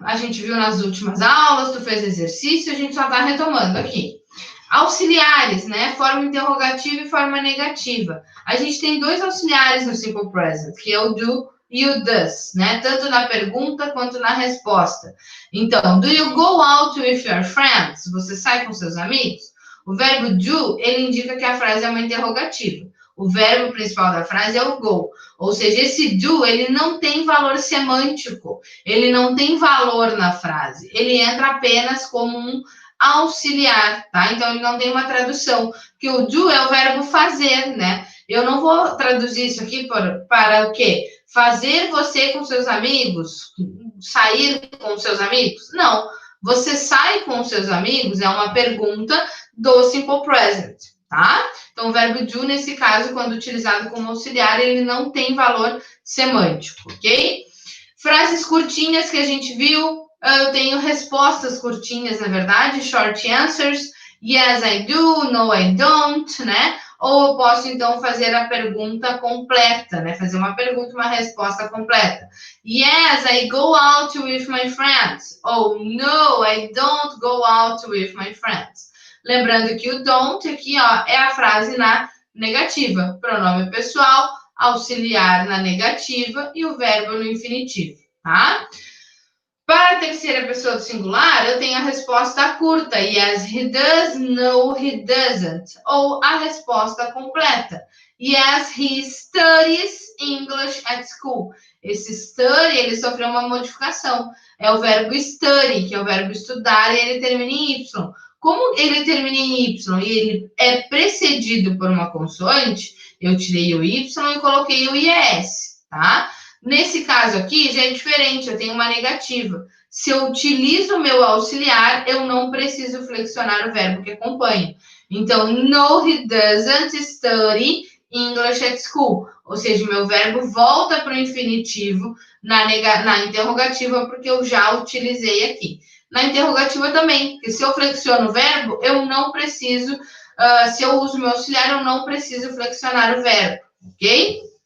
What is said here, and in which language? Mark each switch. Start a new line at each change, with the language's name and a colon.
Portuguese: A gente viu nas últimas aulas, tu fez exercício, a gente só tá retomando aqui. Auxiliares, né? Forma interrogativa e forma negativa. A gente tem 2 auxiliares no Simple Present, que é o do e o does, né? Tanto na pergunta quanto na resposta. Então,
English: do you go out with your friends?
Portuguese: Você sai com seus amigos? O verbo do, ele indica que a frase é uma interrogativa. O verbo principal da frase é o go. Ou seja, esse do, ele não tem valor semântico. Ele não tem valor na frase. Ele entra apenas como um auxiliar, tá? Então, ele não tem uma tradução. Porque o do é o verbo fazer, né? Eu não vou traduzir isso aqui para o quê? Fazer você com seus amigos? Sair com seus amigos? Não. Você sai com seus amigos é uma pergunta do Simple Present, tá? Então, o verbo do, nesse caso, quando utilizado como auxiliar, ele não tem valor semântico, ok? Frases curtinhas que a gente viu, eu tenho respostas curtinhas, na verdade,
English: short answers, yes, I do, no, I don't,
Portuguese: né? ou eu posso, então, fazer a pergunta completa, né? Fazer uma pergunta e uma resposta completa.
English: Yes, I go out with my friends.
Portuguese: Ou
English: no, I don't go out with my friends.
Portuguese: Lembrando que o don't aqui, ó, é a frase na negativa. Pronome pessoal, auxiliar na negativa e o verbo no infinitivo, tá? Para a terceira pessoa do singular, eu tenho a resposta curta.
English: Yes, he does. No, he doesn't.
Portuguese: Ou a resposta completa.
English: Yes, he studies English at school.
Portuguese: Esse study, ele sofreu uma modificação. É o verbo study, que é o verbo estudar, e ele termina em Y. Como ele termina em Y e ele é precedido por uma consoante, eu tirei o Y e coloquei o IS, tá? Nesse caso aqui, já é diferente, eu tenho uma negativa. Se eu utilizo o meu auxiliar, eu não preciso flexionar o verbo que acompanha. Então,
English: no, he doesn't study English at school.
Portuguese: Ou seja, meu verbo volta para o infinitivo na interrogativa, porque eu já utilizei aqui. Na interrogativa também, porque se eu flexiono o verbo, eu não preciso, se eu uso meu auxiliar, eu não preciso flexionar o verbo, ok?